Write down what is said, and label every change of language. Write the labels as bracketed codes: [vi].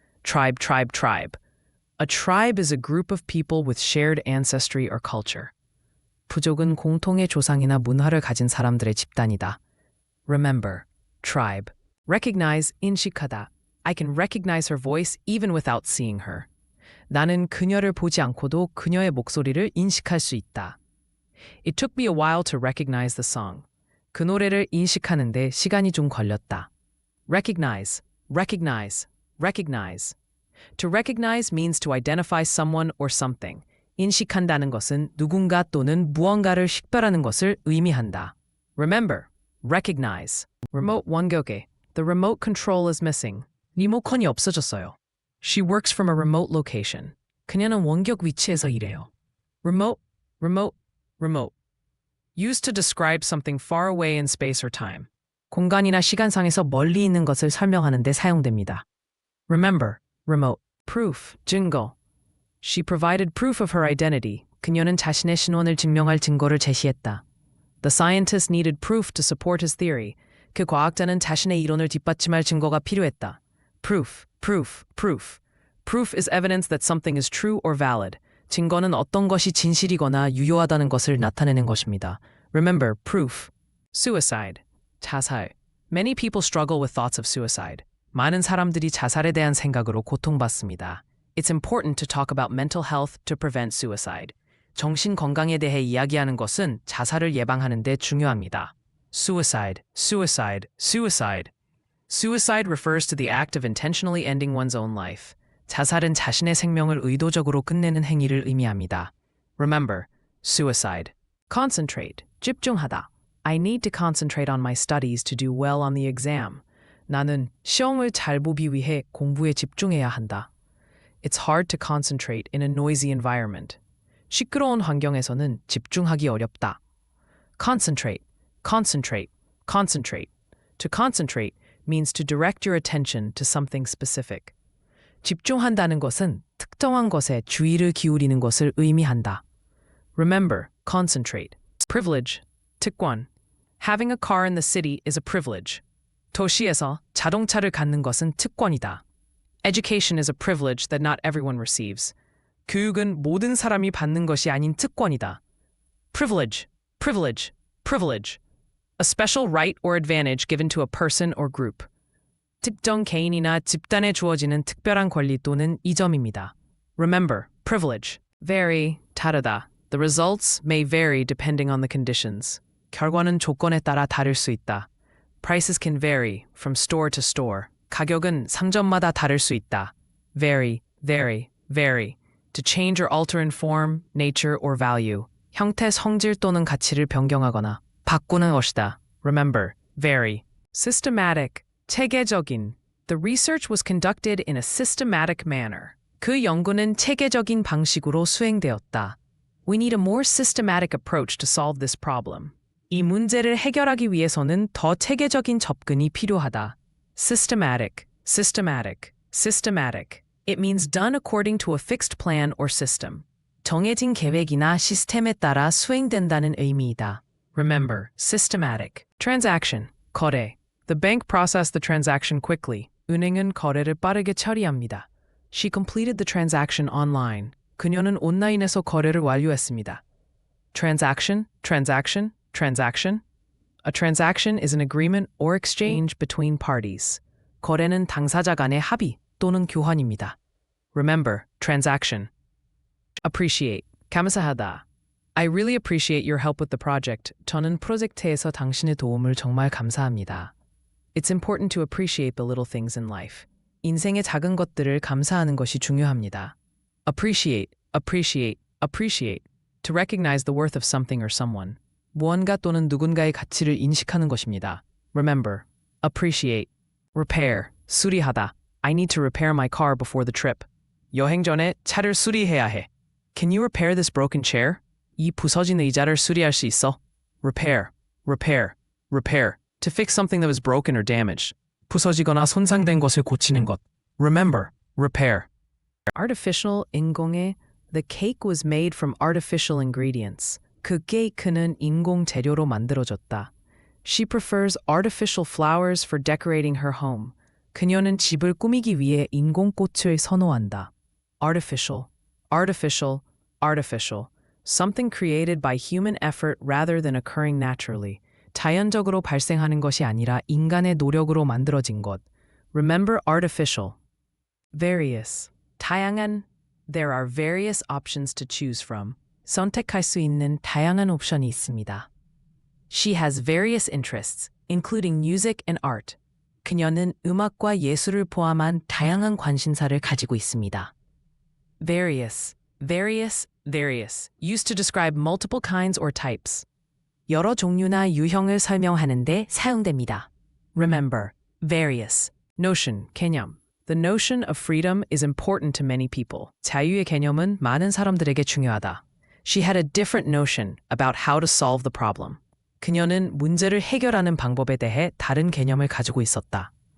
[en] Tribe, tribe, tribe. A tribe is a group of people with shared ancestry or culture. [ko] 부족은 공통의 조상이나 문화를 가진 사람들의 집단이다. [en] Remember, tribe. Recognize, 인식하다. I can recognize her voice even without seeing her. [ko] 나는 그녀를 보지 않고도 그녀의 목소리를 인식할 수 있다. [en] It took me a while to recognize the song. [ko] 그 노래를 인식하는데 시간이 좀 걸렸다. [en] Recognize, recognize, recognize. To recognize means to identify someone or something. [ko] 인식한다는 것은 누군가 또는 무언가를 식별하는 것을 의미한다. [en] Remember, recognize. Remote 원격에 the remote control is missing. [ko] 리모컨이 없어졌어요. [en] She works from a remote location. [ko] 그녀는 원격 위치에서 일해요. [en] Remote, remote, remote. Used to describe something far away in space or time. [ko] 공간이나 시간상에서 멀리 있는 것을 설명하는 데 사용됩니다. [en] Remember, remote. Proof, 증거. She provided proof of her identity. [ko] 그녀는 자신의 신원을 증명할 증거를 제시했다. [en] The scientist needed proof to support his theory. [ko] 그 과학자는 자신의 이론을 뒷받침할 증거가 필요했다. [en] Proof, proof, proof. Proof is evidence that something is true or valid. [ko] 증거는 어떤 것이 진실이거나 유효하다는 것을 나타내는 것입니다. [en] Remember, proof. Suicide, 자살. Many people struggle with thoughts of suicide. [ko] 많은 사람들이 자살에 대한 생각으로 고통받습니다. [en] It's important to talk about mental health to prevent suicide. [ko] 정신 건강에 대해 이야기하는 것은 자살을 예방하는 데 중요합니다. [en] Suicide, suicide, suicide. Suicide refers to the act of intentionally ending one's own life. [ko] 자살은 자신의 생명을 의도적으로 끝내는 행위를 의미합니다. [en] Remember, suicide. Concentrate, 집중하다. I need to concentrate on my studies to do well on the exam. [ko] 나는 시험을 잘 보기 위해 공부에 집중해야 한다. [en] It's hard to concentrate in a noisy environment. [ko] 시끄러운 환경에서는 집중하기 어렵다. [en] Concentrate, concentrate, concentrate. To concentrate means to direct your attention to something specific. [ko] 집중한다는 것은 특정한 것에 주의를 기울이는 것을 의미한다. [en] Remember, concentrate. Privilege, 특권. Having a car in the city is a privilege. [ko] 도시에서 자동차를 갖는 것은 특권이다. [en] Education is a privilege that not everyone receives. [ko] 교육은 모든 사람이 받는 것이 아닌 특권이다. [en] Privilege, privilege, privilege. A special right or advantage given to a person or group. [ko] 특정 개인이나 집단에 주어지는 특별한 권리 또는 이점입니다. [en] Remember, privilege. Vary, 다르다. The results may vary depending on the conditions. [ko] 결과는 조건에 따라 다를 수 있다. [en] Prices can vary from store to store. [ko] 가격은 상점마다 다를 수 있다. [en] Vary, vary, vary. To change or alter in form, nature, or value. [ko] 형태, 성질 또는 가치를 변경하거나 바꾸는 것이다. [en] Remember, vary. Systematic, 체계적인. The research was conducted in a systematic manner. [ko] 그 연구는 체계적인 방식으로 수행되었다. [en] We need a more systematic approach to solve this problem. [ko] 이 문제를 해결하기 위해서는 더 체계적인 접근이 필요하다. [en] Systematic, systematic, systematic. It means done according to a fixed plan or system. [ko] 정해진 계획이나 시스템에 따라 수행된다는 의미이다. [en] Remember, systematic. Transaction, 거래. The bank processed the transaction quickly. [ko] 은행은 거래를 빠르게 처리합니다. [en] She completed the transaction online. [ko] 그녀는 온라인에서 거래를 완료했습니다. [en] Transaction, transaction, transaction. A transaction is an agreement or exchange between parties. [ko] 거래는 당사자 간의 합의 또는 교환입니다. [en] Remember, transaction. Appreciate, 감사하다. I really appreciate your help with the project. [ko] 저는 프로젝트에서 당신의 도움을 정말 감사합니다. [en] It's important to appreciate the little things in life. [ko] 인생의 작은 것들을 감사하는 것이 중요합니다. [en] Appreciate, appreciate, appreciate. To recognize the worth of something or someone. [ko] 무언가 또는 누군가의 가치를 인식하는 것입니다. [en] Remember, appreciate. Repair, 수리하다. I need to repair my car before the trip. [ko] 여행 전에 차를 수리해야 해. [en] Can you repair this broken chair? [ko] 이 부서진 의자를 수리할 수 있어? [en] Repair, repair, repair. To fix something that was broken or damaged. [ko] 부서지거나 손상된 것을 고치는 것. [en] Remember, repair. Artificial, 인공의. The cake was made from artificial ingredients. [ko] 그 케이크는 인공 재료로 만들어졌다. [en] She prefers artificial flowers for decorating her home. [ko] 그녀는 집을 꾸미기 위해 인공 꽃을 선호한다. [en] Artificial, artificial, artificial. Something created by human effort rather than occurring naturally. [ko] 자연적으로 발생하는 것이 아니라 인간의 노력으로 만들어진 것. [en] Remember artificial. Various, 다양한. There are various options to choose from. [ko] 선택할 수 있는 다양한 옵션이 있습니다. [en] She has various interests, including music and art. [ko] 그녀는 음악과 예술을 포함한 다양한 관심사를 가지고 있습니다. Various, [en] various, used to describe multiple kinds or types. [ko] 여러 종류나 유형을 설명하는데 사용됩니다. [en] Remember, various. Notion, 개념. The notion of freedom is important to many people. [ko] 자유의 개념은 많은 사람들에게 중요하다. [en] She had a different notion about how to solve the problem. [ko] 그녀는 문제를 해결하는 방법에 대해 다른 개념을 가지고 있었다.